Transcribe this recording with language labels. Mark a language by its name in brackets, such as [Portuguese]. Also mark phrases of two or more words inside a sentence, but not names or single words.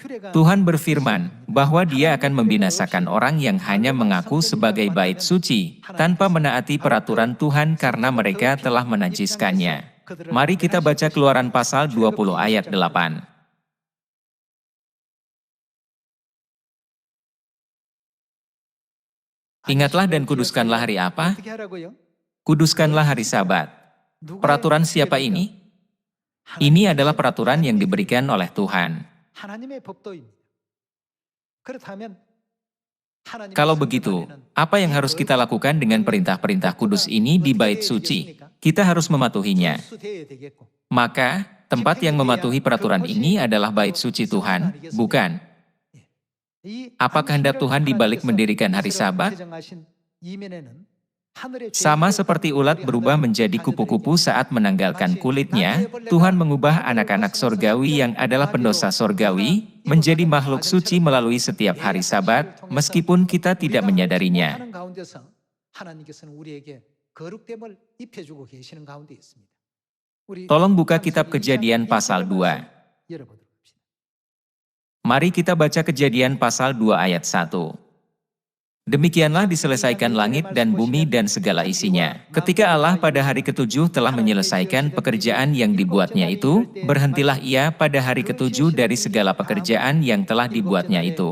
[Indonesian] Tuhan berfirman bahwa Dia akan membinasakan orang yang hanya mengaku sebagai bait suci, tanpa menaati peraturan Tuhan karena mereka telah menajiskannya. Mari kita baca Keluaran pasal 20 ayat 8. Ingatlah dan kuduskanlah hari apa? [Korean] 어떻게 하라고요? [Indonesian] Kuduskanlah hari Sabat. Peraturan siapa ini? Ini adalah peraturan yang diberikan oleh Tuhan. [Korean] 하나님의 법도입니다. 그렇다면 하나님의 [Indonesian] Kalau [Korean] 성전 [Indonesian] begitu, [Korean] 안에는 [Indonesian] apa yang harus kita lakukan dengan perintah-perintah kudus ini di bait suci? Kita harus mematuhinya. [Korean] 준수되어야 되겠고, [Indonesian] Maka, tempat yang mematuhi peraturan ini adalah bait suci Tuhan, bukan? [Korean] 이 [Indonesian] Apakah hendak Tuhan dibalik mendirikan hari Sabat? [Korean] 제정하신 이면에는 하늘의 [Indonesian] Sama [Korean] 죄악을 [Indonesian] seperti ulat berubah menjadi kupu-kupu saat menanggalkan kulitnya, Tuhan mengubah anak-anak sorgawi yang adalah pendosa sorgawi, menjadi makhluk suci melalui setiap hari Sabat, meskipun kita tidak menyadarinya. [Korean] 하는 가운데서 하나님께서는 우리에게 거룩됨을 입혀주고 계시는 가운데 있습니다. 우리 [Indonesian] Tolong buka kitab [Korean] 창세기 [Indonesian] Kejadian [Korean] 2장 [Indonesian] pasal 2. [Korean] 열어보도록 합시다. [Indonesian] Mari kita baca Kejadian pasal 2 ayat 1. Demikianlah diselesaikan langit dan bumi dan segala isinya. Ketika Allah pada hari ketujuh telah menyelesaikan pekerjaan yang dibuatnya itu, berhentilah Ia pada hari ketujuh dari segala pekerjaan yang telah dibuatnya itu.